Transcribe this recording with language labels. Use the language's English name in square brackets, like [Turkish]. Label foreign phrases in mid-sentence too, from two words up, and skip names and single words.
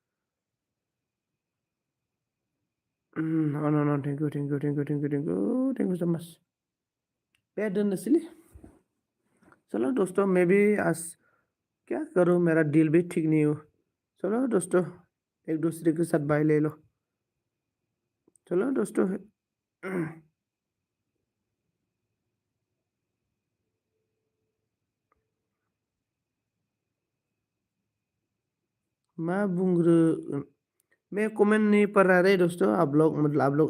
[English] thank you thank you thank you thank you thank you thank you so much [Bodo] दे दोननोसैलै [Hindi] चलो दोस्तों मैं भी आज क्या करूँ मेरा दिल भी ठीक नहीं हो चलो दोस्तों एक दूसरे के साथ बाय ले लो चलो दोस्तों मैं बुंग्रो मैं कमेंट नहीं पढ़ रहा रे दोस्तों आप लोग मतलब आप लोग